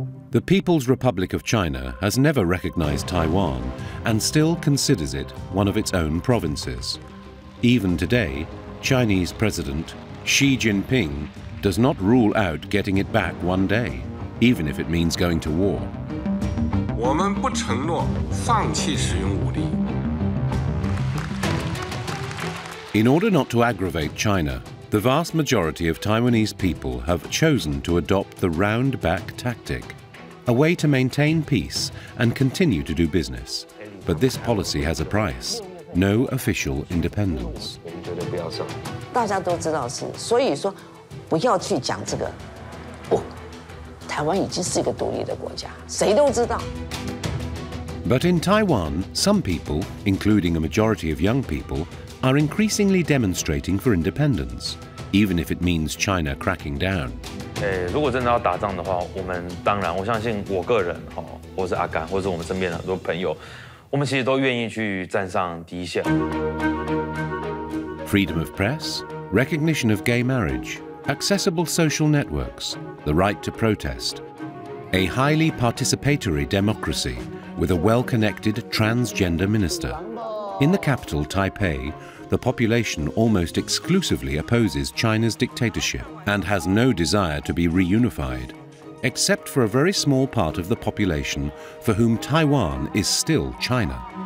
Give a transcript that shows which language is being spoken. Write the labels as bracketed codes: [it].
[en] The People's Republic of China has never recognized Taiwan and still considers it one of its own provinces. Even today, Chinese President Xi Jinping does not rule out getting it back one day, even if it means going to war. [zh] 我们不承诺放弃使用武力。 [en] In order not to aggravate China, the vast majority of Taiwanese people have chosen to adopt the round-back tactic, a way to maintain peace and continue to do business. But this policy has a price: no official independence. [zh] 大家都知道是，所以说不要去讲这个。不，台湾已经是一个独立的国家，谁都知道。 [en] But in Taiwan, some people, including a majority of young people, are increasingly demonstrating for independence, even if it means China cracking down. [zh] 如果真的要打仗的话，我们当然，我相信我个人或是阿甘，或是我们身边的很多朋友，我们其实都愿意去站上第一线。 [en] Freedom of press, recognition of gay marriage, accessible social networks, the right to protest, a highly participatory democracy with a well-connected transgender minister. In the capital, Taipei, the population almost exclusively opposes China's dictatorship and has no desire to be reunified, except for a very small part of the population for whom Taiwan is still China.